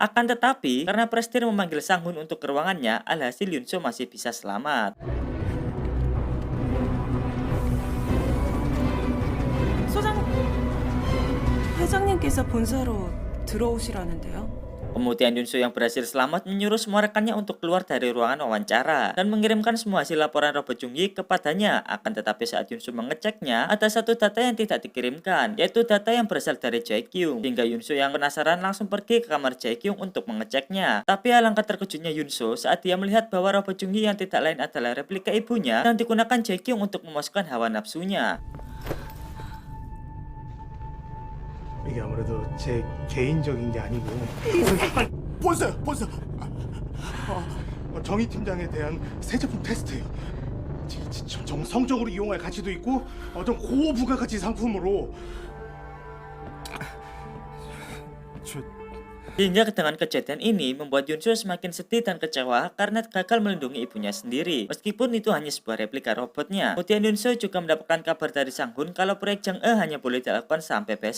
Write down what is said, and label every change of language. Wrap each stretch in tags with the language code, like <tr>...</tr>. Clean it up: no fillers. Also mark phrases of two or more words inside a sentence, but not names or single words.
<id>Akan tetapi, karena Prestir memanggil Sang-hun untuk ke ruangannya, alhasil Yunso masih bisa selamat.</id> <ko>회장님께서 본사로 들어오시라는데요.</ko> <id>Kemudian Yunso yang berhasil selamat menyuruh semua rekannya untuk keluar dari ruangan wawancara dan mengirimkan semua hasil laporan robot Jung-hee kepadanya. Akan tetapi saat Yunso mengeceknya, ada satu data yang tidak dikirimkan, yaitu data yang berasal dari Jae-kyung. Hingga Yunso yang penasaran langsung pergi ke kamar Jae-kyung untuk mengeceknya. Tapi alangkah terkejutnya Yunso saat dia melihat bahwa robot Jung-hee yang tidak lain adalah replika ibunya dan digunakan Jae-kyung untuk memuaskan hawa nafsunya.</id> <ko>이게 아무래도 제 개인적인 게 아니고 본사 정의 팀장에 대한 새 제품 테스트예요. 정성적으로 이용할 가치도 있고 좀 고부가가치 상품으로</ko> <id>Hingga dengan kejadian ini membuat Yunso semakin sedih dan kecewa karena gagal melindungi ibunya sendiri. Meskipun itu hanya sebuah replika robotnya. Kemudian Yunso juga mendapatkan kabar dari Sang-hun kalau proyek Jang-e hanya boleh dilakukan sampai besok.</id>